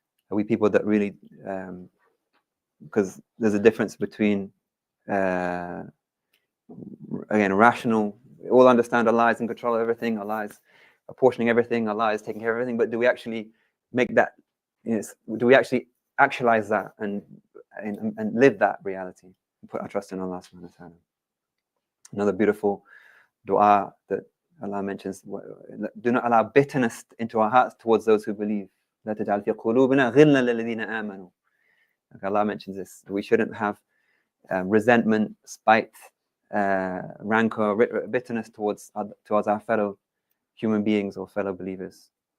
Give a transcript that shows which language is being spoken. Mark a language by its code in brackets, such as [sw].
[en] Are we people that really, because there's a difference between, again, rational, we all understand Allah is in control of everything, Allah is apportioning everything, Allah is taking care of everything, but do we actually make that, do we actually actualize that and live that reality and put our trust in Allah subhanahu wa ta'ala? Another beautiful dua that Allah mentions, do not allow bitterness into our hearts towards those who believe. [ar] لا تجعل في قلوبنا غلا للذين آمنوا. [en] Allah mentions this. We shouldn't have resentment, spite, rancor, bitterness towards our fellow human beings or fellow believers.